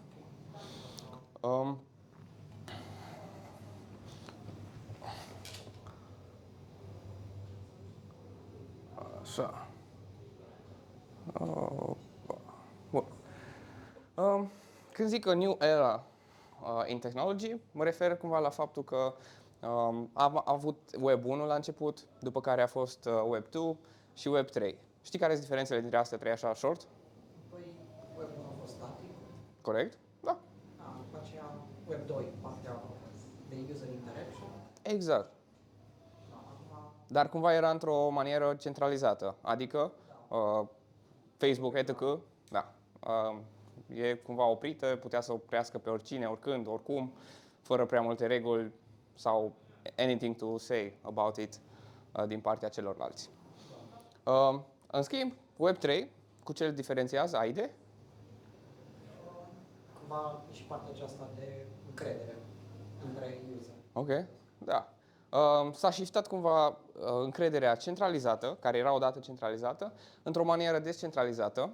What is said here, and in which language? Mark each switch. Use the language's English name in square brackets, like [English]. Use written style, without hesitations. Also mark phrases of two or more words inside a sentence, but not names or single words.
[Romanian] Așa. Bun. Când zic [English] a new era in technology, [Romanian] mă refer cumva la faptul că am avut Web 1 la început, după care a fost Web 2 și Web 3. Știi care sunt diferențele dintre astea trei așa short? Păi, Web 1 a fost static. Corect? Da. După aceea Web 2, partea de [English] user interaction. [Romanian] Exact. Dar cumva era într-o manieră centralizată, adică Facebook, etc. Da. E cumva oprită, putea să oprească pe oricine, oricând, oricum, fără prea multe reguli sau [English] anything to say about it [Romanian] din partea celorlalți. În schimb, Web3, cu ce îl diferențiază AIDE? Cumva e și partea aceasta de încredere între user. Ok, da. S-a shiftat cumva încrederea centralizată, care era odată centralizată, într-o manieră descentralizată,